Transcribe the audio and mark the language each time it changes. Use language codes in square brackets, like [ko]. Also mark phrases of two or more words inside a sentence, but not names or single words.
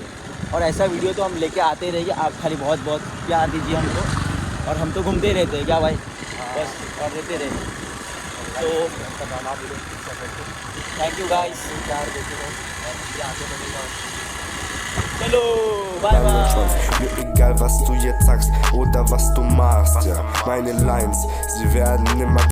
[hi] और ऐसा वीडियो तो हम लेके आते ही रहेंगे, आप खाली बहुत बहुत प्यार दीजिए हमको, और हम तो घूमते ही रहते हैं क्या भाई, बस और रहते रहेंगे। [en] तो thank you guys, चलो bye bye. [de] Mir egal, was du jetzt sagst oder was du machst, ja. Meine Lines, sie werden immer